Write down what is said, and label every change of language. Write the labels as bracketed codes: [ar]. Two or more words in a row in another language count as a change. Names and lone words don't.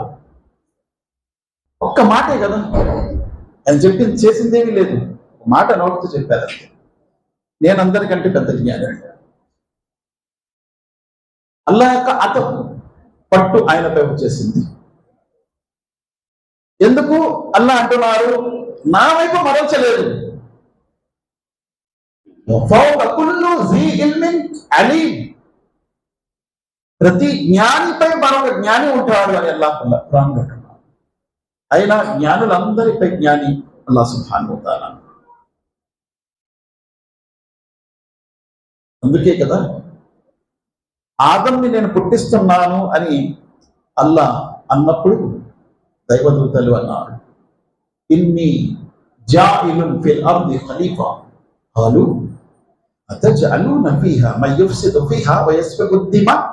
[te] ఒక్క మాటే కదా, ఆయన చెప్పింది చేసిందేమీ లేదు, మాట నోటితో చెప్పారు, నేను అందరికంటే పెద్ద జ్ఞాని. అల్లాహ్ యొక్క అతను పట్టు ఆయనపై వచ్చేసింది. ఎందుకు? అల్లాహ్ అంటున్నారు, నా వైపు మరల్చలేదు. [ar] ذي علم عليم. [te] ప్రతి జ్ఞానిపై మరొక జ్ఞాని ఉంటాడు అని అల్లాహ్ ఖురాన్ లో అంటున్నాడు. అయినా జ్ఞానులందరిపై జ్ఞాని [ar] الله سبحانه وتعالى. [te] అందుకే కదా ఆదంని నేను పుట్టిస్తున్నాను అని అల్లాహ్ అన్నప్పుడు దైవదూతలు అన్నారు, [ar] إني جاعل في الأرض خليفة قالوا أتجعل فيها من يفسد فيها ويسفك الدماء.